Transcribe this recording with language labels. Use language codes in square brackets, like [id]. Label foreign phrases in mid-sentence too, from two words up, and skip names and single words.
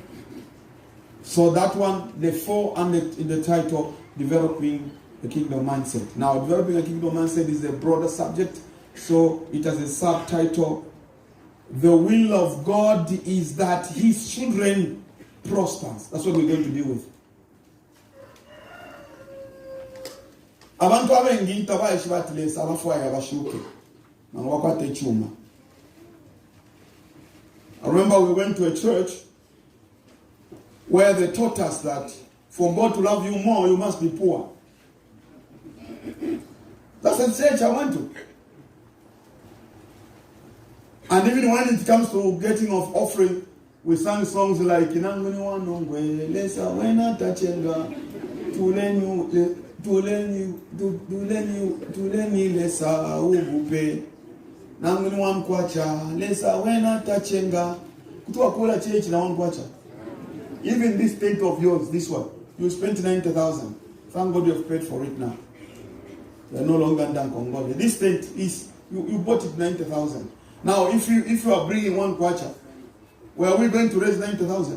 [en] So that one, the four under in the title, Developing a Kingdom Mindset. Now, developing a kingdom mindset is a broader subject, so it has a subtitle. The will of God is that his children prospers. That's what we're going to deal with. [bem] Abantu abengi tabayishi batilesa abafwayo abashuke manwakwate chuma. [en] I remember we went to a church where they taught us that for God to love you more, you must be poor. That's the church I went to. And even when it comes to getting of offering, we sang songs like [bem] Inanguni Wanongwe, Lesa Wena Tachenga, Tuleni Lesa Ubupe, Nanguni Wankwacha, Lesa Wena Tachenga, Kutuakula Church na Wankwacha. [en] Even this tent of yours, this one, you spent 90,000. Thank God you have paid for it now. You are no longer under Congo. This tent is, you bought it 90,000. Now, if you are bringing one kwacha, where are we going to raise 90,000?